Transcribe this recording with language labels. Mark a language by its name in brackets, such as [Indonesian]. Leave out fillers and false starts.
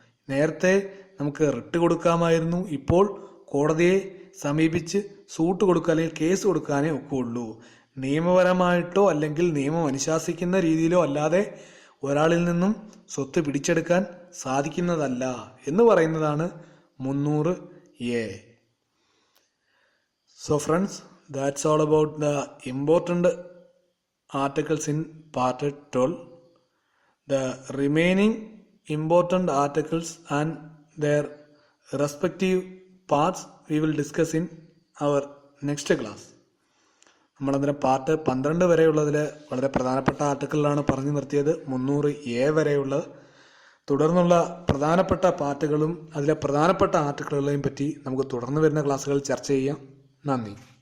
[Malayalam] നേരത്തെ നമുക്ക് റിട്ട് കൊടുക്കാമായിരുന്നു. ഇപ്പോൾ കോടതിയെ സമീപിച്ച് സൂട്ട് കൊടുക്കുക അല്ലെങ്കിൽ കേസ് കൊടുക്കാനേ ഒക്കുള്ളൂ. നിയമപരമായിട്ടോ അല്ലെങ്കിൽ നിയമം അനുശാസിക്കുന്ന രീതിയിലോ അല്ലാതെ ഒരാളിൽ നിന്നും സ്വത്ത് പിടിച്ചെടുക്കാൻ സാധിക്കുന്നതല്ല എന്ന് പറയുന്നതാണ് 300A. [English] So friends, that's all about the important articles in part 12. The remaining important articles and their respective parts we will discuss in our next class. [Malayalam] നമ്മളതിന് പാർട്ട് 12 വരെയുള്ളതിൽ വളരെ പ്രധാനപ്പെട്ട ആർട്ടിക്കിളാണ് പറഞ്ഞു നിർത്തിയത്. 300A വരെയുള്ള തുടർന്നുള്ള പ്രധാനപ്പെട്ട പാർട്ടുകളും അതിലെ പ്രധാനപ്പെട്ട ആർട്ടിക്കിളുകളെയും പറ്റി നമുക്ക് തുടർന്ന് വരുന്ന ക്ലാസ്സുകളിൽ ചർച്ച ചെയ്യാം. നന്ദി.